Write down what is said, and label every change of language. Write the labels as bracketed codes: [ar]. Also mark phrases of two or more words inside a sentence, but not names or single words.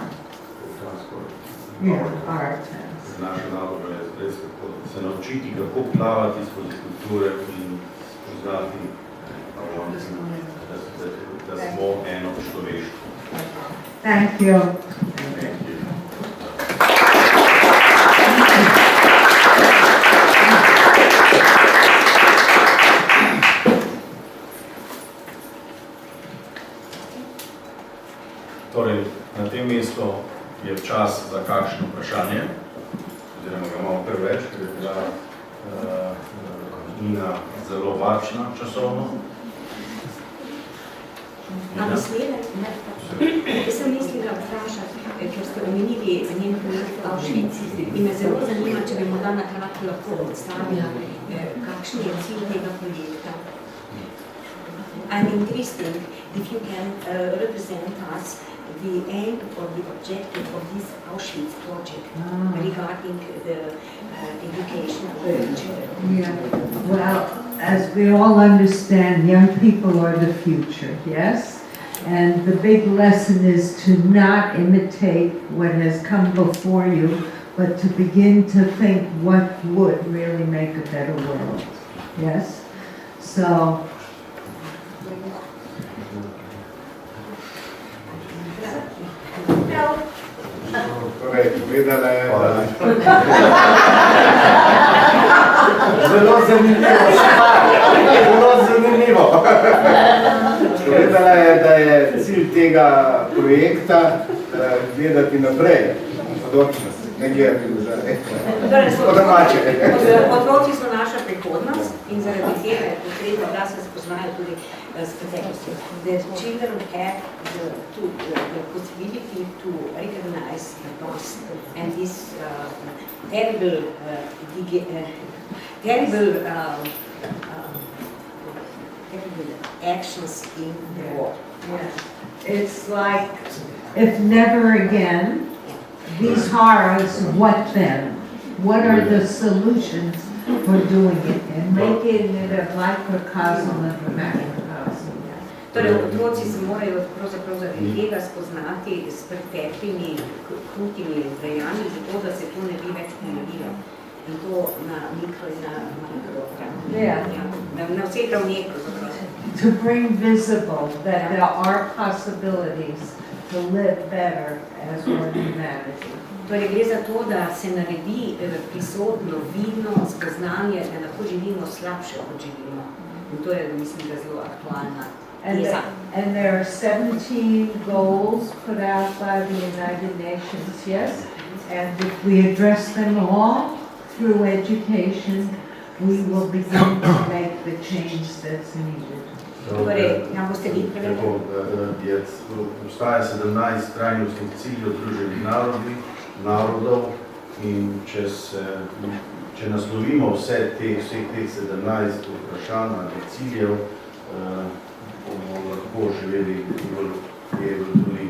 [en] Yeah, our task. [sl] Naša naloga je res se naučiti, kako plavati skozi kulture in spoznati, da smo eno človeško. [en] Thank you. Thank you. [sl] Torej, na tem mestu je čas za kakšno vprašanje, oziroma ga imamo kar več, ker je bila Nina zelo varčna časovno. Jaz sem mislila vprašati, ker ste omenili njen projekt Auschwitz in me zelo zanima, če bi morda na kratko lahko predstavila, kakšen je cilj tega projekta. [en] I'm interested if you can represent us the aim or the objective of this Auschwitz project regarding the education of the children. Yeah. Well, as we all understand, young people are the future, yes? And the big lesson is to not imitate what has come before you, but to begin to think what would really make a better world, yes? So, [sl] torej, povedala je, zelo zanimivo. Povedala je, da je cilj tega projekta gledati naprej, bodočnost, ne gledati nazaj. Po domače. Otroci so naša prihodnost in zaradi tega je potrebno, da se spoznajo tudi s preteklostjo. [en] The children have the possibility to recognize the past and this terrible actions in the war. yeah. It's like, if never again, these horrors, what then? What are the solutions for doing it and making it a microcosm of a macrocosm? [sl] Torej, otroci se morajo pravzaprav zaradi tega spoznati s preteklimi krutimi dejanji, zato da se to ne bi več ponovilo. In to na mikro in na makro ravni. Na vseh ravneh pravzaprav. [en] To bring visible that there are possibilities to live better as one humanity. [sl] Torej, gre za to, da se naredi prisotno, vidno spoznanje, da lahko živimo slabše, kot živimo. In to je, mislim, da zelo aktualna teza. [en] And there are 17 goals put out by the United Nations, yes? And if we address them all through education, we will begin to make the change that's needed. [sl] Torej, ja boste vi prevedli. Obstaja 17 trajnostnih ciljev Združenih narodov in če naslovimo vseh teh 17 vprašanj ali ciljev, bomo lahko živeli tudi